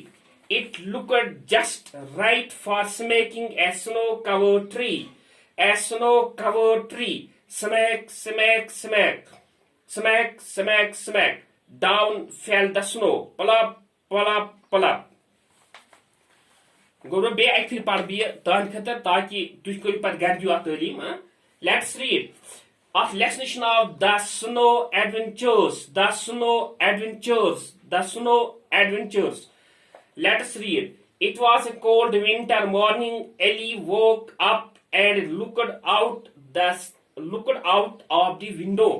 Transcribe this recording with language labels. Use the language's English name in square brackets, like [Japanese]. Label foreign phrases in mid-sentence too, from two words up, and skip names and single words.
[English] It looked just right for smacking a snow-covered tree. A snow-covered tree. Smack, smack, smack. Smack, smack, smack. Down fell the snow. Plop, plop, plop. [Kashmiri] گوٚو بیٚیہِ اَکہِ پھِرِ پَرٕ بہٕ یہِ تُہنٛدِ خٲطرٕ تاکہِ تُہۍ کٔرِو پَتہٕ گرِ دِیِو اَتھ تعلیٖم. [English] Let's read. [Kashmiri] اَتھ لیسنہٕ چھُ ناو The Snow Adventures. [English] The Snow Adventures. The Snow Adventures. Let us read. It was a cold winter morning. Ellie woke up and looked out of the window.